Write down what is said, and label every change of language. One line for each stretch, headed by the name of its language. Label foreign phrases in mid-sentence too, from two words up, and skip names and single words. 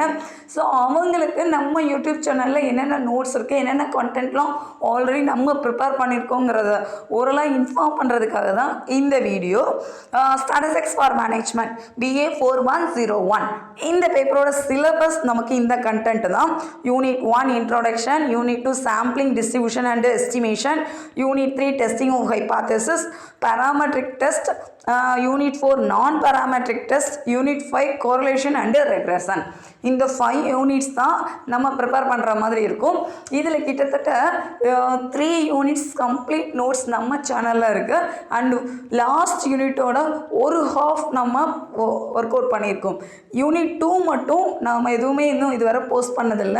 Tamil: ஸோ அவங்களுக்கு நம்ம யூடியூப் சேனலில் என்னென்ன நோட்ஸ் இருக்குது, என்னென்ன கண்டென்ட்லாம் ஆல்ரெடி நம்ம ப்ரிப்பேர் பண்ணியிருக்கோங்கிறத ஓரளவு இன்ஃபார்ம் பண்ணுறதுக்காக தான் இந்த வீடியோ. ஸ்டாட்டிஸ்டிக்ஸ் ஃபார் மேனேஜ்மெண்ட் BA 4101 இந்த பேப்பரோட சிலபஸ் நமக்கு இந்த கண்டென்ட் தான்.
English: unit 1 introduction, unit 2 sampling distribution and estimation, unit 3 testing of hypothesis, parametric test, unit 4 non-parametric test, unit 5 correlation and regression.
Tamil: இந்த 5 யூனிட்ஸ் தான் நம்ம ப்ரிப்பேர் பண்ணுற மாதிரி இருக்கும். இதில் கிட்டத்தட்ட 3
English: units complete notes
Tamil: நம்ம சேனலில் இருக்குது.
English: and last
Tamil: யூனிட்டோட ஒரு ஹாஃப் நம்ம
English: work out
Tamil: பண்ணியிருக்கோம். யூனிட் 2 மட்டும் நாம் எதுவுமே இன்னும் இதுவரை போஸ்ட் பண்ணதில்லை.